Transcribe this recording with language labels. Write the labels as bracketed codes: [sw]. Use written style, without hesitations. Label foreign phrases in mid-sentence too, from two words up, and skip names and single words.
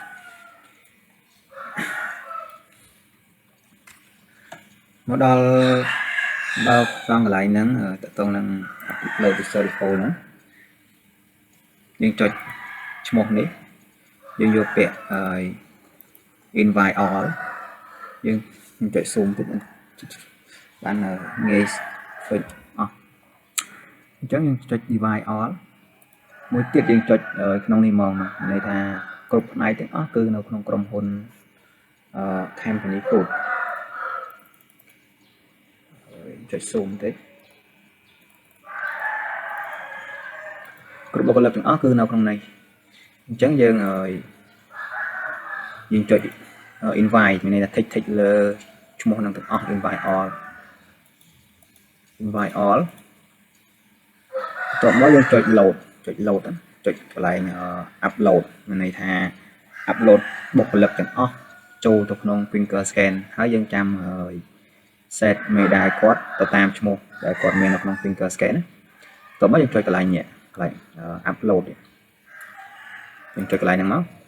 [km] មកដល់កន្លែងហ្នឹងតើតើនឹង [en] upload user info [km] ហ្នឹងយើងចុចឈ្មោះ នេះយើងយកពាក្យ [en] invite all [km] យើងចុច zoom តិចបានងាយឃើញអស់អញ្ចឹងយើងចុច [en] invite all [km] មួយទៀតយើងចុចក្នុងនេះមកន័យថាគ្រប់ផ្នែកទាំងអស់គឺនៅក្នុងក្រុមហ៊ុន [en] company food [km] ចុច zoom តិច គ្រប់បុគ្គលិកទាំងអស់គឺនៅក្នុងនេះអញ្ចឹងយើងចុច invite មានន័យថា tick លើឈ្មោះនឹងទាំងអស់ [en] invite all [km] តបមកយើងចុច load ចុចកន្លែង upload មានន័យថា upload បុគ្គលិកទាំងអស់ចូលទៅក្នុង [en] finger scan [km] ហើយយើងចាំset មេដាយគាត់ទៅតាមឈ្មោះដែលគាត់មាននៅក្នុង [en] finger scan [km] តបមកយើងចុចកន្លែងនេះកន្លែង upload យើងចុចកន្លែងហ្នឹងមក